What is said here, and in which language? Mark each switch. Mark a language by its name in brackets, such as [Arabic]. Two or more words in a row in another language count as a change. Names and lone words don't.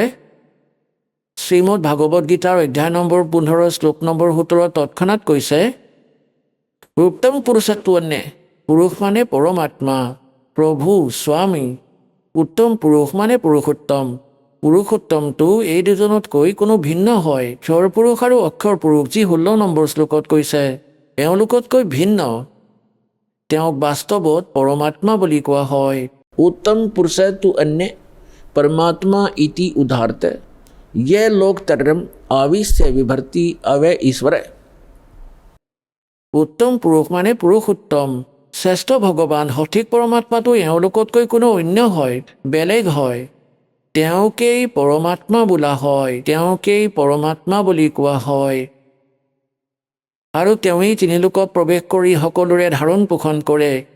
[Assamese] শ্ৰীমদ ভাগৱত গীতাৰ অধ্যায় নম্বৰ 15 শ্লোক নম্বৰ 17 তৎক্ষণাৎ কৈছে উত্তম পুৰুষত্বন্যে, পুৰুষ মানে পৰমাত্মা, প্ৰভু, স্বামী। উত্তম পুৰুষ মানে পুৰুষোত্তম। পুৰুষোত্তমটো এই দুজনতকৈ কোনো ভিন্ন হয়। ক্ষৰ পুৰুষ আৰু অক্ষৰ পুৰুষ যি 16 নম্বৰ শ্লোকত কৈছে, এওঁলোকতকৈ ভিন্ন। তেওঁক বাস্তৱত পৰমাত্মা বুলি কোৱা হয়। [Sanskrit] उत्तम पुरुष तु अन्य परमात्मा इति उदाहरत ये लोक तरम आविश्य विभर्ति अवय ईश्वर। [Assamese] উত্তম পুৰুষ মানে পুৰুষোত্তম, শ্ৰেষ্ঠ ভগৱান, সঠিক পৰমাত্মাটো এওঁলোকতকৈ কোনো অন্য হয়, বেলেগ হয়। তেওঁকেই পৰমাত্মা বোলা হয়, তেওঁকেই পৰমাত্মা বুলি কোৱা হয়। আৰু তেওঁৱেই তিনিলোকত প্ৰৱেশ কৰি সকলোৰে ধাৰণ পোষণ কৰে।